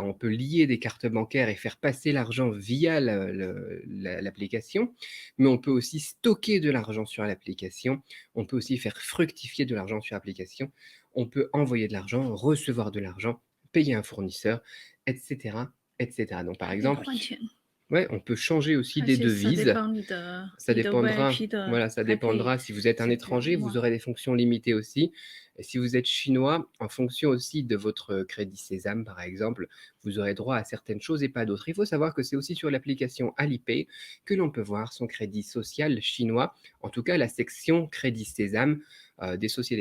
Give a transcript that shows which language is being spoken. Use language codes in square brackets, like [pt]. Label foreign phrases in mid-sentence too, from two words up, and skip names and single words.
[fr] On peut lier des cartes bancaires et faire passer l'argent via l'application, mais on peut aussi stocker de l'argent sur l'application. On peut aussi faire fructifier de l'argent sur l'application. On peut envoyer de l'argent, recevoir de l'argent, payer un fournisseur, etc. etc. Donc par [zh] 还可以 [fr] exemple, [zh] 换钱， [fr] ouais, on peut changer aussi des [zh] 而且ça [fr] devises. dépend 你的 Ça [zh] 你的 [fr] dépendra, [zh] VIP 的， [fr] voilà, ça [zh] 还可以 [fr] dépendra. Si vous êtes un 7.5 étranger, vous mois。 aurez des fonctions limitées aussi. Et si vous êtes chinois, en fonction aussi de votre crédit Sésame, par exemple, vous aurez droit à certaines choses et pas d'autres. Il faut savoir que c'est aussi sur l'application Alipay que l'on peut voir son crédit social chinois, en tout cas la section crédit Sésame des sociétés.